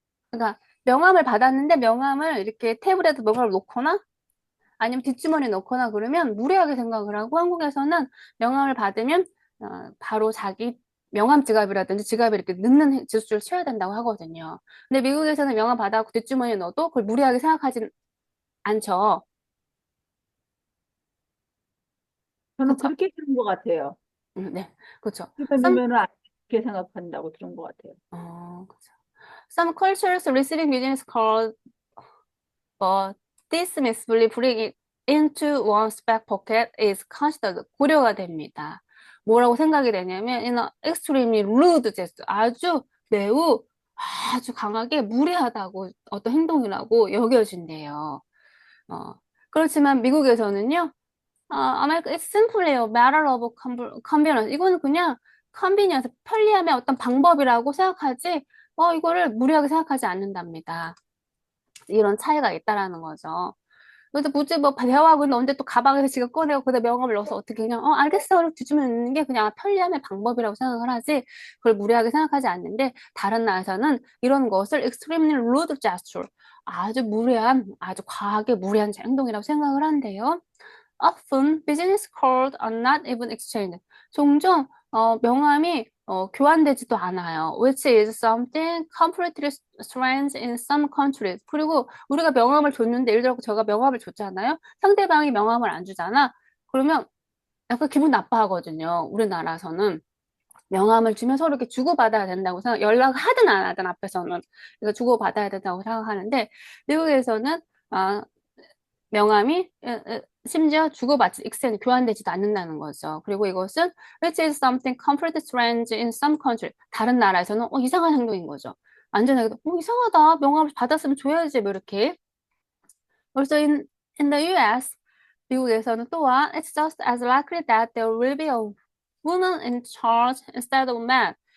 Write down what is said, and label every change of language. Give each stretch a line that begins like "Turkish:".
Korean: 그러니까 명함을 받았는데 명함을 이렇게 테이블에다 명함을 놓거나 아니면 뒷주머니에 넣거나 그러면 무례하게 생각을 하고 한국에서는 명함을 받으면 바로 자기 명함 지갑이라든지 지갑에 이렇게 넣는 제스처를 취해야 된다고 하거든요. 근데 미국에서는 명함 받아갖고 뒷주머니에 넣어도 그걸 무례하게 생각하진 않죠. 저는 그쵸? 그렇게 들은 것 같아요. 네, 그쵸. 그러니까 누면은 안 좋게 생각한다고 들은 것 같아요. 그쵸.
English: Some cultures receiving business cards but dismissively putting it into one's back pocket is considered 고려가 됩니다.
Korean: 뭐라고 생각이 되냐면 in an extremely rude gesture 아주 매우 아주 강하게 무례하다고 어떤 행동이라고 여겨진대요.
English: 어, 그렇지만 미국에서는요, It's simply a matter of convenience.
Korean: 이거는 그냥 컨비니언스, 편리함의 어떤 방법이라고 생각하지, 이거를 무례하게 생각하지 않는답니다. 이런 차이가 있다라는 거죠. 그래서 굳이 뭐 대화하고 있는데 언제 또 가방에서 지갑 꺼내고 거기다 명함을 넣어서 어떻게 그냥 알겠어 이렇게 뒤주면 있는 게 그냥 편리함의 방법이라고 생각을 하지 그걸 무례하게 생각하지 않는데 다른 나라에서는 이런 것을 extremely rude gesture 아주 무례한 아주 과하게 무례한 행동이라고 생각을 한대요.
English: Often business cards are not even exchanged.
Korean: 종종 명함이 교환되지도 않아요.
English: Which is something completely strange in some countries.
Korean: 그리고 우리가 명함을 줬는데 예를 들어 제가 명함을 줬잖아요. 상대방이 명함을 안 주잖아. 그러면 약간 기분 나빠하거든요. 우리나라에서는. 명함을 주면 서로 이렇게 주고받아야 된다고 생각, 연락하든 안 하든 앞에서는. 그래서 주고받아야 된다고 생각하는데, 미국에서는, 아, 명함이 심지어 주고받지 익센 교환되지도 않는다는 거죠.
English: 그리고 이것은 which is something completely strange in some country.
Korean: 다른 나라에서는 이상한 행동인 거죠. 완전하게 이상하다. 명함을 받았으면 줘야지 뭐 이렇게.
English: Also in the US 미국에서는 또한 it's just as likely that there will be a woman in charge instead of man.